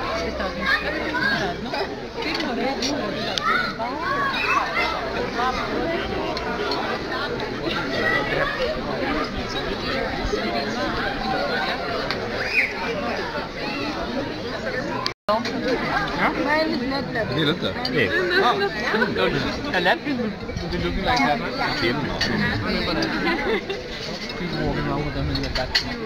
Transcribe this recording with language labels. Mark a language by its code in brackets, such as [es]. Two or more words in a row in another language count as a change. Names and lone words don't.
[lv] Es tādu viņu skatos un tādu, pirmo reizi Ja? [en] Mine is not that. [nl] Nee, dat is nee. [en] A napkin would be looking like that. People walking around with them in the back.